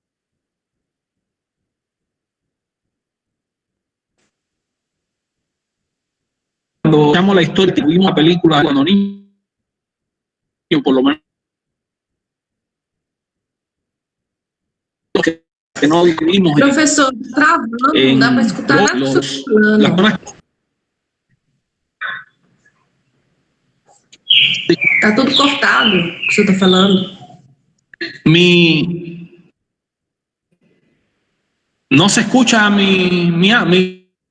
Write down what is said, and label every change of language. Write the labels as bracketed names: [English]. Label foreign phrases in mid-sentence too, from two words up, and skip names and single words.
[Spanish] Cuando escuchamos la historia, tuvimos una película cuando niño, por lo menos que no vivimos. [Portuguese] Professor, travando, não dá para escutar nada que você está falando. Está tudo cortado o que você está falando. [Spanish] No se escucha mi